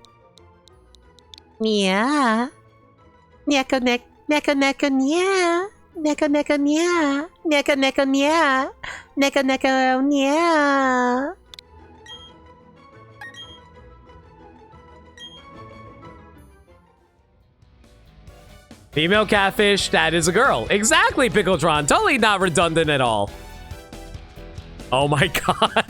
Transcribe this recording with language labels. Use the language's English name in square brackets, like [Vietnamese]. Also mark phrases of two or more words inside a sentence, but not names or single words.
[English] Yeah. [Japanese] Neko neko neko nya. Neko neko nya. Neko neko nya. Neko neko nya. [English] Female catfish, that is a girl. Exactly, Pickletron. Totally not redundant at all. Oh my god.